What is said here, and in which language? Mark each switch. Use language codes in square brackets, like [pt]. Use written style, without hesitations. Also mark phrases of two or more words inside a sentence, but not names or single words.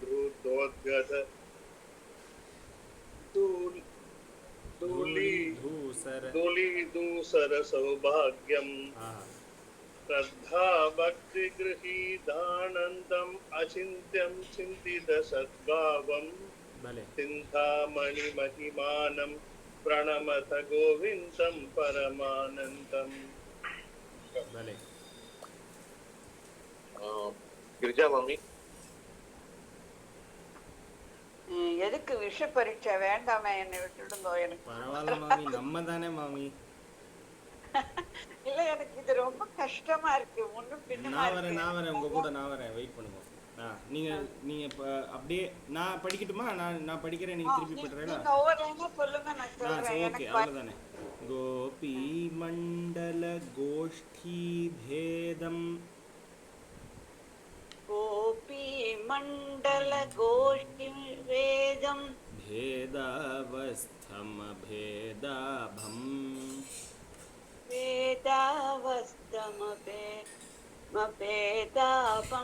[sa] निर्धूतोद्गत धूली धूलीधूसर सौभाग्यम श्रद्धा भक्ति गृहीतानंदम अचिंत्यम चिंतित सद्भावम चिंतामणि महिमानं प्रणमत गोविंदम परमानंदम. [ta] गिरिजा मामी எதுக்கு விஷ பரீட்சை வேண்டாமே, என்னை விட்டுடுங்கோ. எனக்கு பரவாயில்ல மாமி, நம்ம தானே மாமி. இல்ல எனக்கு இது ரொம்ப கஷ்டமா இருக்கு. முன்னும் பின்னுமா இருக்கு. நான் வரேன் உங்க கூட, நான் வரேன். வெயிட் பண்ணுங்க. நீங்க அப்படியே நான் படிக்கட்டுமா? நான் படிக்கிறேன், நீங்க திருப்பி பண்றீங்களா? நீங்க ஒவ்வொருவங்க சொல்லுங்க, நான் சொல்றேன். ஓகே, அவ்வளவுதானே. [sa] गोपी मण्डल गोष्ठी भेदम् गोपी मंडल गोष्ठी वेदम भेदावस्थम भेदाभम वेदावस्थम भेदाभम